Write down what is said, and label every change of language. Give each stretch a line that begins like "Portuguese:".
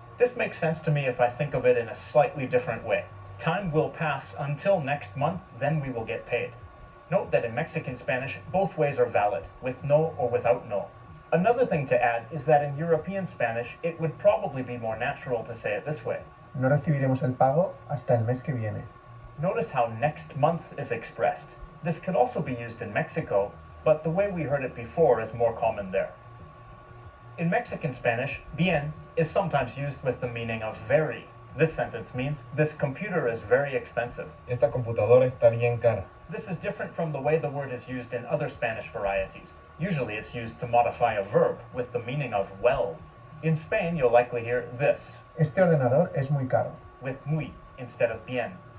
English: This makes sense to me if I think of it in a slightly different way. Time will pass until next month, then we will get paid. Note that in Mexican Spanish, both ways are valid, with no or without no. Another thing to add is that in European Spanish, it would probably be more natural to say it this way.
Spanish: No recibiremos el pago hasta el mes que viene.
English: Notice how next month is expressed. This could also be used in Mexico, but the way we heard it before is more common there. In Mexican Spanish, bien is sometimes used with the meaning of very. This sentence means, this computer is very expensive.
Spanish: Esta computadora está bien cara.
English: This is different from the way the word is used in other Spanish varieties. Usually it's used to modify a verb with the meaning of well. In Spain, you'll likely hear this,
Spanish: Este ordenador es muy caro.
English: with muy instead of bien.